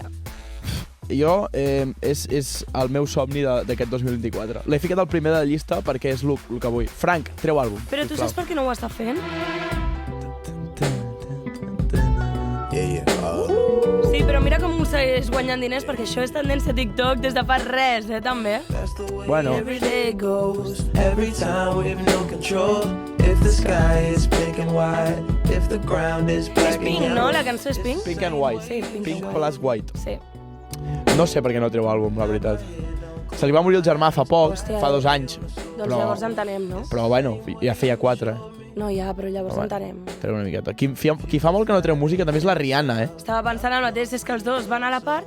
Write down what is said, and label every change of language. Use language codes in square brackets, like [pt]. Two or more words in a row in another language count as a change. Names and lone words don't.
[ca] Jo, és el meu somni d'aquest 2024. L'he ficat al primer de la llista perquè és el que vull. Frank, treu àlbum. Però tu saps per què no ho està fent? Sí, però mira com segueix guanyant diners, perquè això és tendència a TikTok des de fa res, també. Bueno, [en] Every day goes. Every time with no control. If the sky is pink and white, if the ground is [ca] És [en] black Pink, and [ca] no? [en] yellow. [ca] La cançó és Pink? Pink and White. Sí, Pink and White. [en] plus White. [ca] Sí. No sé per què no treu àlbum, la veritat. Se li va morir el germà fa poc, Hòstia. fa 2 anys. Doncs llavors entenem, no? Però bueno, ja feia 4. No, ja, però llavors entenem. Treu una miqueta. Qui fa molt que no treu música també és la Rihanna, Estava pensant el mateix, és que els dos van a la part.